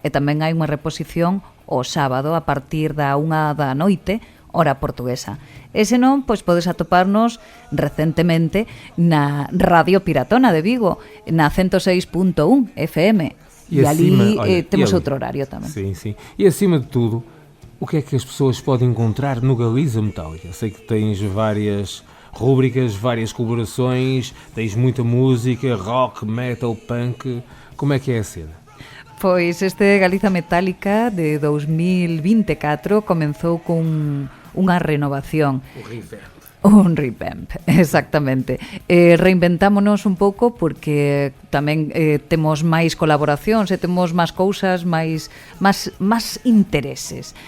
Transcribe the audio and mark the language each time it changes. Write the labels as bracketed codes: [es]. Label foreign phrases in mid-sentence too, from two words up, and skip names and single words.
[gl] E tamén hai unha reposición o sábado a partir da 1 da noite, hora portuguesa. E senón, pois podes atoparnos recentemente na Radio Piratona de Vigo, na 106.1 FM. E ali temos outro horario tamén. [pt] Sim, sim. E acima de tudo, o que é que as pessoas podem encontrar no Galiza Metálica? Sei que tens várias rúbricas, várias colaborações, tens muita música, rock, metal, punk. Como é que é a cena? [gl] Pois este Galiza Metálica de 2024 comenzou con unha renovación. Un revamp, exactamente. Reinventámonos un pouco porque tamén temos máis colaboracións e temos máis cousas, máis intereses.